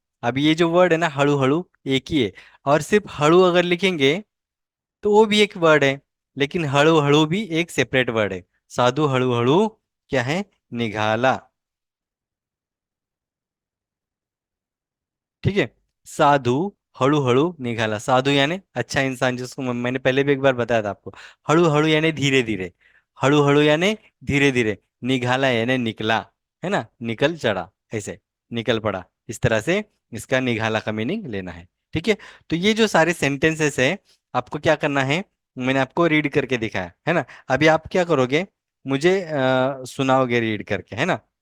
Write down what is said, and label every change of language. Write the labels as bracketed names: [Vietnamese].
[Hindi] अब ये जो वर्ड है ना, हळू हळू, एक ही है। और सिर्फ हळू अगर लिखेंगे तो वो भी एक वर्ड है, लेकिन हळू हळू भी एक सेपरेट वर्ड है। [Marathi] साधु हळू हळू [Hindi] क्या है? निघाला। ठीक है, [Marathi] साधु हळू हळू निघाला। [Hindi] साधु यानी अच्छा इंसान, जिसको मैंने पहले भी एक बार बताया था आपको। हळू हळू यानी धीरे धीरे, हळू हळू यानी धीरे धीरे। निघाला यानी निकला, है ना, निकल चढ़ा, ऐसे निकल पड़ा। इस तरह से इसका निघाला का मीनिंग लेना है। ठीक है, तो ये जो सारे सेंटेंसेस है, आपको क्या करना है, मैंने आपको रीड करके दिखाया है ना। अभी आप क्या करोगे, मुझे सुनाओगे रीड करके, है ना।